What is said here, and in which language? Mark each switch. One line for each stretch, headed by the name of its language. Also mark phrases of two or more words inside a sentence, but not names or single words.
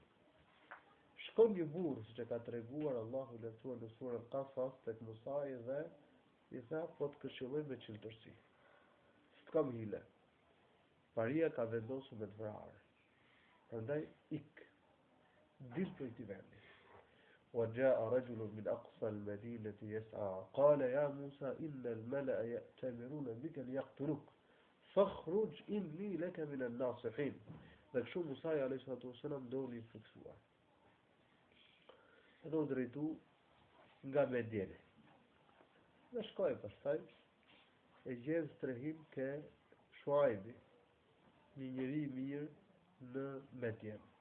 Albanian: Shkon një burr, siç e ka treguar Allahu i lartësuar në surën Qasas tek Musa dhe i tha, po të këshilloj me qiltërsi. S'kam hile. Paria ka vendosur me të vrarë. Prandaj ik. Dil prej këtij vendi.
Arabic: وجاء رجل من أقصى المدينة يسعى قال يا موسى إن الملأ يأتمرون بك ليقتلوك فاخرج إني لك من الناصحين.
Albanian: Dhe kështu Musa
Arabic: عليه الصلاة والسلام
Albanian: doli i fiksuar. E do drejtu nga Medjeni. Dhe shkoi pastaj e gjen strehim ke Shuaibi, një njeri i mirë në Medjen.